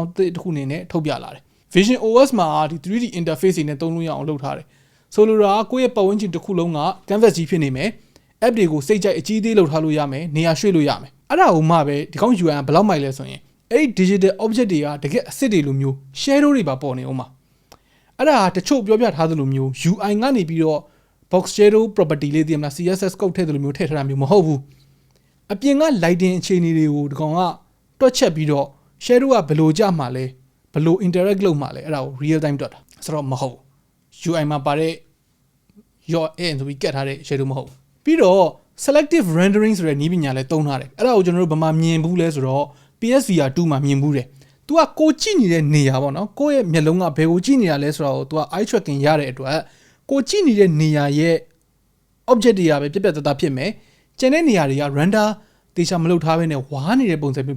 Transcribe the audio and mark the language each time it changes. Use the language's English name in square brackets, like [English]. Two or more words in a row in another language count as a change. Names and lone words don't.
[Burmese] တစ်ခုအနေနဲ့ထုတ်ပြလာတယ် Vision OS မှာဒီ [English] 3D interface [Burmese] တွေနဲ့သုံးလို့ရအောင်လုပ်ထားတယ်ဆိုလိုတာကိုယ့်ရဲ့ပတ်ဝန်းကျင်တစ်ခုလုံးက canvas ကြီးဖြစ်နေမယ် app တွေကိုစိတ်ကြိုက်အကြီးသေးလုပ်ထားလို့ရမယ်နေရာရွှေ့လို့ရမယ်အဲ့ဒါကိုမှပဲဒီကောင် UI ဘယ်လောက်မိုက်လဲဆိုရင်အဲ့ဒီ [English] digital object [Burmese] တွေကတကယ်အစ်စ်တွေလိုမျိုး shadow တွေပါပေါ်နေအောင်ပါအဲ့ဒါတချို့ပြောပြထားသလိုမျိုး UI ကနေပြီးတော့ [English] box shadow property [Burmese] လေးတည်မလား [English] CSS code [Burmese] ထည့်သလိုမျိုးထည့်ထားတာမျိုးမဟုတ်ဘူးအပြင်က lighting အခြေအနေတွေကိုဒီကောင်ကတွက်ချက်ပြီးတော့ shadow ကဘယ်လိုကြမှာလဲဘယ်လို interact လုပ်မှာလဲအဲ့ဒါကို [English] real time [Burmese] တွက်တာဆိုတော့မဟုတ် UI မှာပါတဲ့ [English] your in [Burmese] ဆိုပြီးကတ်ထားတဲ့ shadow မဟုတ်ပြီးတော့ [English] selective rendering [Burmese] ဆိုတဲ့နည်းပညာလည်းသုံးထားတယ်အဲ့ဒါကိုကျွန်တော်တို့ဘာမှမြင်ဘူးလဲဆိုတော့ PSVR 2မှာမြင်ဘူးတယ်तू ကကိုကြည့်နေတဲ့နေရာပေါ့နော်ကိုယ့်ရဲ့မျက်လုံးကဘယ်ကိုကြည့်နေတာ လဲဆိုတော့ तू က [English] eye tracking [Burmese] ရတဲ့အတွက်ကိုကြည့်နေတဲ့နေရာရဲ့ object တွေကပဲပြက်ပြက်သားသားဖြစ်မယ်ကျန်တဲ့နေရာတွေက render တေချာမလုပ်ထားဘဲနဲ့ဝါးနေတဲ့ပုံစံမျိုး